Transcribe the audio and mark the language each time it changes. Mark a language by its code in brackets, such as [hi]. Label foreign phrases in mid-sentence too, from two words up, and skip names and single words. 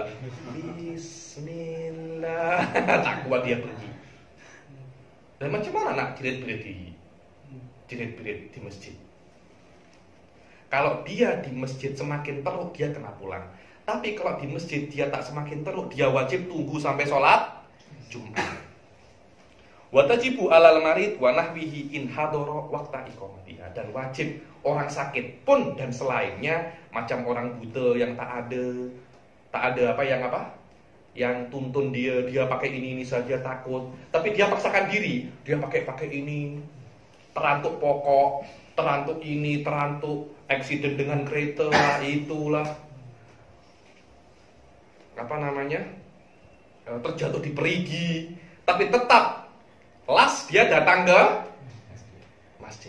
[ms] Bismillah. Tak kuat dia pergi. Dan macam mana nak jerit-berit di masjid? Kalau dia di masjid semakin teruk, dia kena pulang. Tapi kalau di masjid dia tak semakin teruk, dia wajib tunggu sampai sholat Jumat. [ar] وتجب على المريض ونحوه إن حضر وقت إقامتها, [ms] dan wajib orang sakit pun dan selainnya, macam orang buta yang tak ada yang tuntun dia pakai ini saja takut, tapi dia paksakan diri, dia pakai ini, terantuk pokok, terantuk ini, terantuk eksiden dengan kereta lah, itulah terjatuh di perigi, tapi tetap las dia datang ke masjid.